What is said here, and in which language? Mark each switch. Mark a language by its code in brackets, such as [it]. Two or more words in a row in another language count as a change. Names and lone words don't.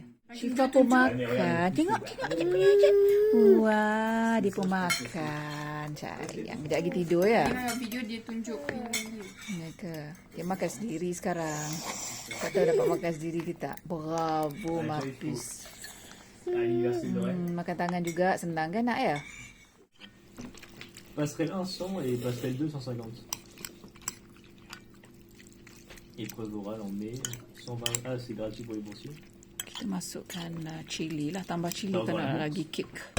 [ms] Syifa pun makan. Tengok dia punya je. Wah, dia pun makan. Sayang. Kejap lagi tidur ya. Video dia tunjuk. Ya ke? Dia makan sendiri sekarang. Tak tahu dapat makan sendiri ke tak. Bravo, Mapus. Makan tangan juga senang kan nak ya? [fr] Passerelle 1 100 et passerelle 2 150. Épreuve orale en mai 120. Ah, c'est gratuit pour les boursiers. [ms] Kita masukkan cili lah, tambah cili tak nak lagi kick.